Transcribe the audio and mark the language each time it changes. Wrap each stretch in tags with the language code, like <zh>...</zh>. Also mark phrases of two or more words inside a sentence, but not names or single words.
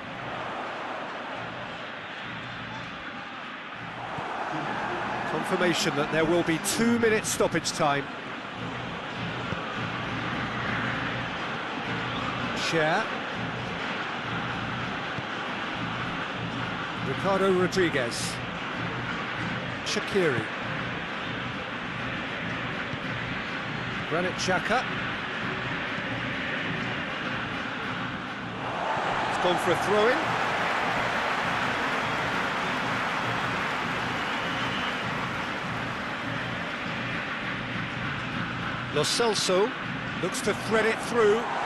<en>Confirmation that there will be 2 minutes stoppage time. Cher. Ricardo Rodriguez. Shaqiri. Granit Xhaka. It's gone for a throw-in. Lo Celso looks to thread it through.</en>